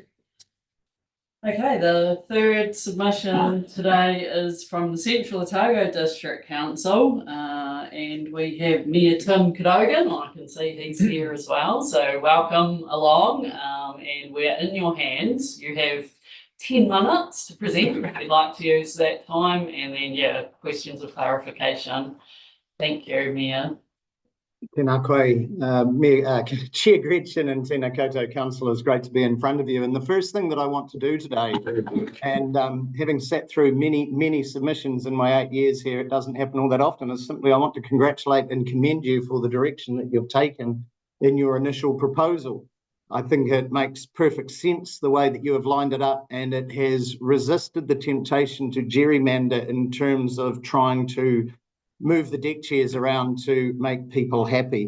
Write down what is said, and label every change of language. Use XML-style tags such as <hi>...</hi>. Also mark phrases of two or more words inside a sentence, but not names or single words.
<en>Okay, the third submission today is from the Central Otago District Council, and we have Mayor Tim Cadogan. I can see he's here as well, so welcome along, and we're in your hands. You have 10 minutes to present if you'd like to use that time, and then questions of clarification. Thank you, Mayor.</en> <mi>Tēnā koe,</mi> <en>Mayor, Chair Gretchen and</en> <mi>tēnā koutou</mi> <en>councillors, great to be in front of you. And the first thing that I want to do today, and having sat through many submissions in my 8 years here, it doesn't happen all that often, is simply I want to congratulate and commend you for the direction that you've taken in your initial proposal. I think it makes perfect sense the way that you have lined it up, and it has resisted the temptation to gerrymander in terms of trying to move the deck chairs around to make people happy.</en>